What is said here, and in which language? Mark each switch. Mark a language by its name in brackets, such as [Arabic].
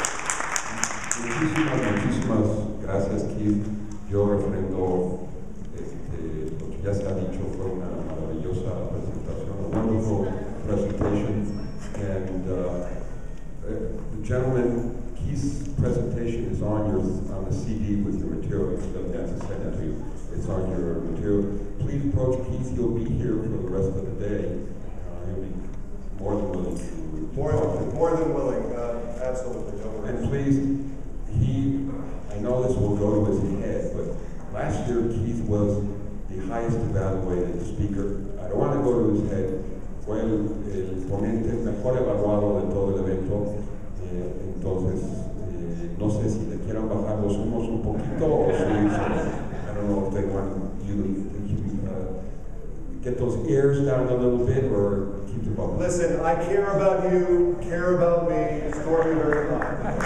[Spanish] Muchísimas gracias, Keith. Yo refrendo lo que ya se ha dicho. Fue una maravillosa presentación, [English] a wonderful presentation. And the gentleman, Keith's presentation is on the CD with your material. He doesn't have to send it to you. It's on your material. Please approach Keith. He'll be here for the rest of the day. He'll be more than willing to more than willing, absolutely. Don't worry. And please, I know this will go to his head, but last year Keith was the highest evaluated speaker. I don't want to go to his head. [Spanish] Fue el ponente mejor evaluado de todo el evento. Entonces, no sé si le quieran bajar los humos un poquito o si, [English] I don't know if they want you to get those ears down a little bit or keep them up. Listen, I care about you, care about me, score me very high.